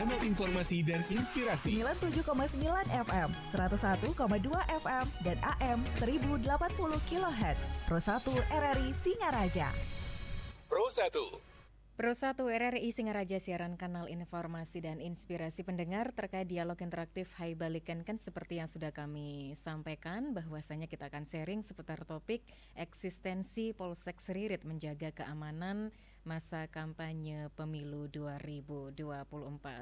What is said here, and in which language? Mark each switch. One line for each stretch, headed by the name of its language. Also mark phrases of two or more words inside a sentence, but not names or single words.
Indonesian: informasi dan inspirasi. 97,9 FM, 101,2 FM, dan AM 1080 kHz. Pro 1 RRI Singaraja. Pro 1. Pro 1 RRI Singaraja, siaran kanal informasi dan inspirasi pendengar terkait dialog interaktif Hai Balikan. Kan seperti yang sudah kami sampaikan, bahwasanya kita akan sharing seputar topik eksistensi Polsek Seririt menjaga keamanan masa kampanye pemilu 2024.